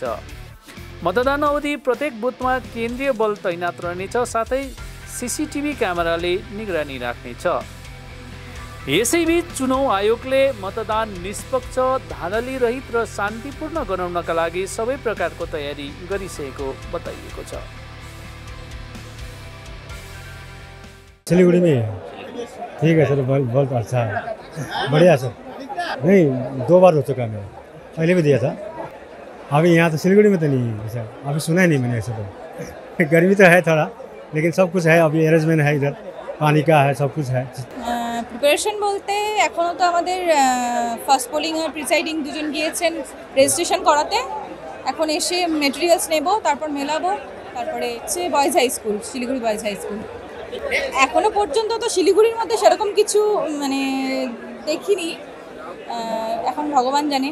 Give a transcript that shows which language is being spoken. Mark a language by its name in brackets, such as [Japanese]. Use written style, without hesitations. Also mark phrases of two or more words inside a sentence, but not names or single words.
[Nepali] मतदान अवधि प्रत्येक बुथमा केन्द्रीय बल तैनात रहनेछ, साथै सीसीटीभी क्यामेराले निगरानी राख्नेछ। यसैबीच चुनाव आयोगले मतदान निष्पक्ष, धाँधली रहित र शान्तिपूर्ण गराउनका लागि सबै प्रकारको तयारी गरिसकेको बताइएको छ। [Hindi] सिलीगुड़ी में ठीक है सर, बहुत अच्छा है, बढ़िया सर। नहीं, 2 बार हो चुका मैं, पहले भी दिया था। अभी यहाँ तो सिलीगुड़ी में तो नहीं है सर, अभी सुना ही नहीं मैंने ऐसा। तो गर्मी तो है थोड़ा, लेकिन सब कुछ है, अभी अरेंजमेंट है, इधर पानी का है, सब कुछ है। [Bangla] প্রিপারেশন বলতে এখনও তো আমাদের [English] first polling [Bangla] আর প্রিসাইডিং দুজন গিয়েছেন রেজিস্ট্রেশন করাতে। এখন এসে মেটেরিয়ালস নেব, তারপর মেলাবো, তারপরে হচ্ছে বয়েজ হাই স্কুল, শিলিগুড়ি বয়েজ হাই স্কুল। এখনো পর্যন্ত তো শিলিগুড়ির মধ্যে সেরকম কিছু মানে দেখিনি, এখন ভগবান জানে।